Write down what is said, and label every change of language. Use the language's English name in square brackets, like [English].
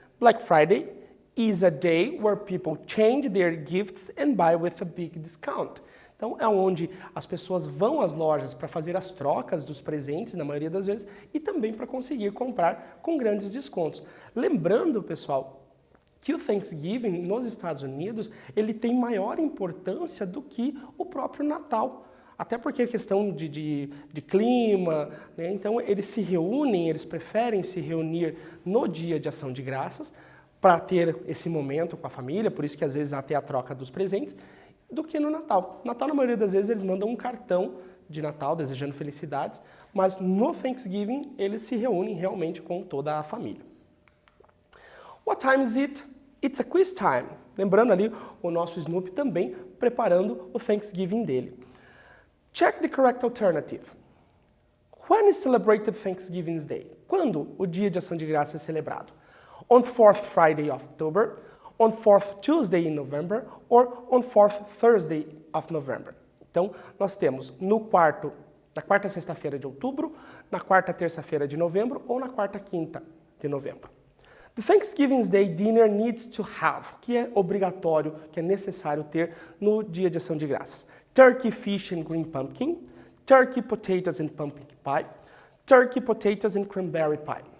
[English] Black Friday is a day where people change their gifts and buy with a big discount. [Portuguese] Então, é onde as pessoas vão às lojas para fazer as trocas dos presentes, na maioria das vezes, e também para conseguir comprar com grandes descontos. Lembrando, pessoal, que o Thanksgiving nos Estados Unidos, ele tem maior importância do que o próprio Natal. Até porque é questão de clima, né? Então eles se reúnem, eles preferem se reunir no dia de ação de graças para ter esse momento com a família, por isso que às vezes há até a troca dos presentes, do que no Natal. [English] No Natal, na maioria das vezes, eles mandam um cartão de Natal desejando felicidades, mas no Thanksgiving eles se reúnem realmente com toda a família. What time is it? It's a quiz time. [Portuguese] Lembrando ali o nosso Snoopy também preparando o Thanksgiving dele. [English] Check the correct alternative. When is celebrated Thanksgiving Day? [Portuguese] Quando o Dia de Ação de Graças é celebrado? [English] On 4th Friday of October, on 4th Tuesday in November, or on 4th Thursday of November. [Portuguese] Então, nós temos na quarta sexta-feira de outubro, na quarta terça-feira de novembro ou na quarta quinta de novembro. [English] The Thanksgiving Day dinner needs to have, [Portuguese] que é obrigatório, que é necessário ter no Dia de Ação de Graças. [English] Turkey, fish and green pumpkin, turkey, potatoes and pumpkin pie, turkey, potatoes and cranberry pie.